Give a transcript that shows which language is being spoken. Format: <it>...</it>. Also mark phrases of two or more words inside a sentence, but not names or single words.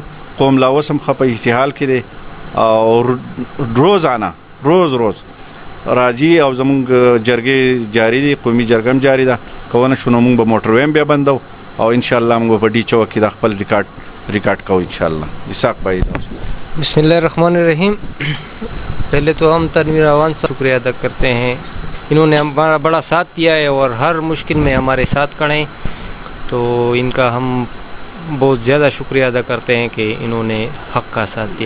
<ps>قوم لا اوس هم ښه په استحال کې دی او روزانه روز راځي او زمونږ جرګې جاري دي، قومي جرګه هم جاري ده. که ونه شو نو مونږ به موټر ویم بیا بندو او انشاءالله مونږ په ډي چوک کې د خپل ریکارډ کوو انشاءالله.</ps> <ur>اسحاق بھائی.</ur> <ar>بسم اللہ الرحمن الرحیم.</ar> <ur>پہلے تو ہم تنویر اوان سے شکریہ ادا کرتے ہیں، انہوں نے ہمارا بڑا ساتھ دیا ہے اور ہر مشکل میں ہمارے ساتھ کھڑے ہیں، تو ان کا ہم بہت زیادہ شکریہ ادا کرتے ہیں کہ انہوں نے حق کا ساتھ دیا ہے.</ur>